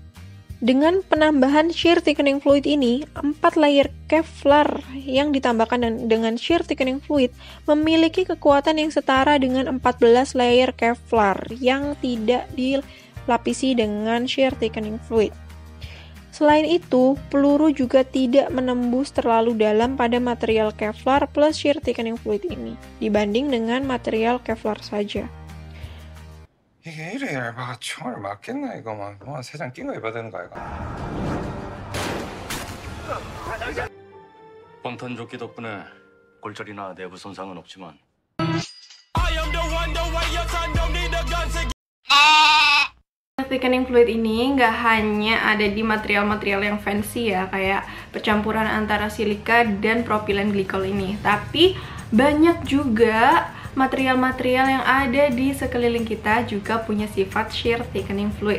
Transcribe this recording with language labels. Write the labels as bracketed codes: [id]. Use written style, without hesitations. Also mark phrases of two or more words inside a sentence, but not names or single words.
[id] Dengan penambahan [en] shear thickening fluid [id] ini, 4 layer Kevlar yang ditambahkan dengan [en] shear thickening fluid [id] memiliki kekuatan yang setara dengan 14 layer Kevlar yang tidak dilapisi dengan shear thickening fluid. Selain itu, peluru juga tidak menembus terlalu dalam pada material Kevlar plus [en] shear thickening fluid [id] ini, dibanding dengan material Kevlar saja. [ko] 이게 이래 얇아가 총알 맞겠나 이거 막 세 장 낀 거 입어야 되는 거 아이가? 방탄 조끼 덕분에 골절이나 내부 손상은 없지만 [en] Thickening fluid [id] ini nggak hanya ada di material-material yang fancy ya, kayak percampuran antara silika dan propilen glikol ini, tapi banyak juga material-material yang ada di sekeliling kita juga punya sifat [en] shear thickening fluid.